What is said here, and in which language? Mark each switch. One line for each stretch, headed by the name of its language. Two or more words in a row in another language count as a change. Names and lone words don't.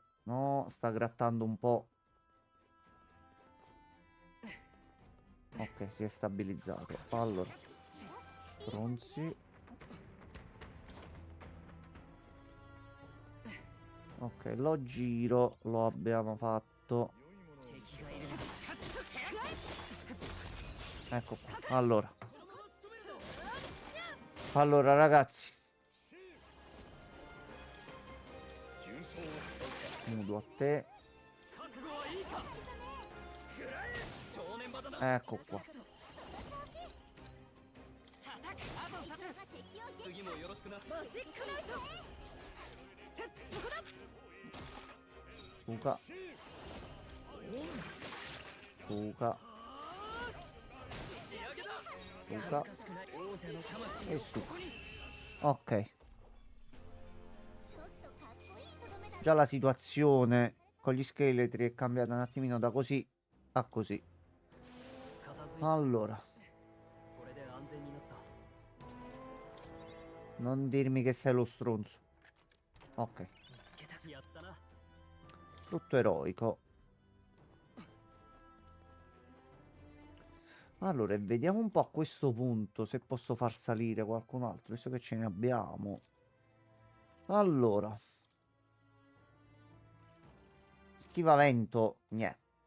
Italian: No, sta grattando un po'. Ok, si è stabilizzato. Allora. Bronzi. Ok, lo giro lo abbiamo fatto.
Japanese: 良いものを
Italian: Ecco qua. Allora ragazzi.
Japanese: 重装を使う
Italian: Nudo a te.
Japanese: 覚悟はいいか食らえ正念場だな
Italian: Ecco qua.
Japanese: 次もよろしくな
Italian: Fuga. Fuga. Fuga. E su. Ok.
Japanese: ちょっとかっこいいとどめだ。
Italian: Già la situazione con gli scheletri è cambiata un attimino da così a così.
Japanese: 片付いた
Italian: Allora.
Japanese: これで安全になった
Italian: Non dirmi che sei lo stronzo. Ok.
Japanese: 見つけたやったな
Italian: Frutto eroico. Allora, e vediamo un po' a questo punto se posso far salire qualcun altro, visto che ce ne abbiamo. Allora. Schivavento, niente.